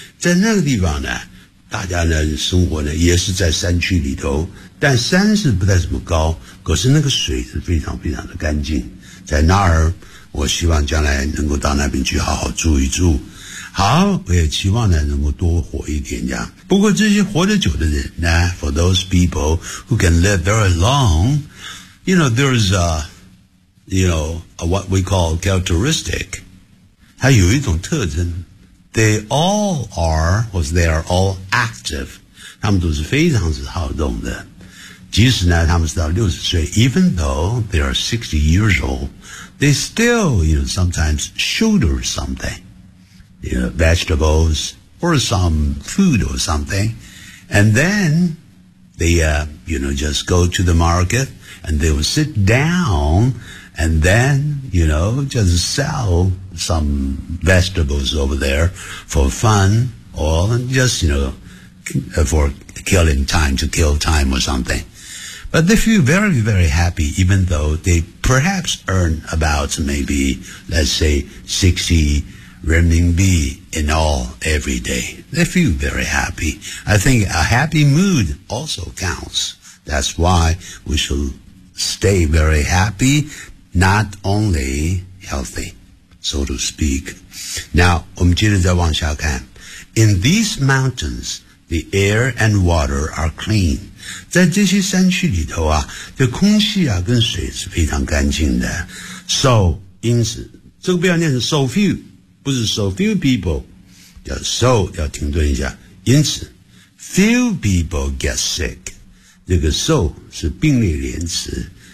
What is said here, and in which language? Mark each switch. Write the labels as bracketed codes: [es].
[zh] 在那个地方呢，大家呢生活呢也是在山区里头，但山是不太怎么高，可是那个水是非常非常的干净，在那儿。我希望将来能够到那边去好好住一住。好，我也期望呢能够多活一点这样。不过这些活得久的人呢 [en] for those people who can live very long, you know, there's a, you know, a what we call characteristic. [zh] 它有一种特征。 [en] They all are, or they are all active. [zh] 他们都是非常之好动的。即使呢他们是到60岁 [en] even though they are 60 years old,They still, you know, sometimes shoulder something, you know, vegetables or some food or something. And then they, you know, just go to the market and they will sit down and then, you know, just sell some vegetables over there for fun or just, you know, for killing time to kill time or something. But they feel very, very happy, even though they perhaps earn about maybe, let's say, 60 renminbi in all every day. They feel very happy. I think a happy mood also counts. That's why we should stay very happy, not only healthy, so to speak. [zh] Now, 我们接着再往下看。 [en] In these mountains, the air and water are clean. [zh] 在这些山区里头啊，这空气啊跟水是非常干净的。 So, 因此，这个不要念成 [en] so few, [zh] 不是 [en] so few people, [zh] 叫 so, 要停顿一下。因此 , [en] few people get sick, [zh] 这个 so 是病例连词。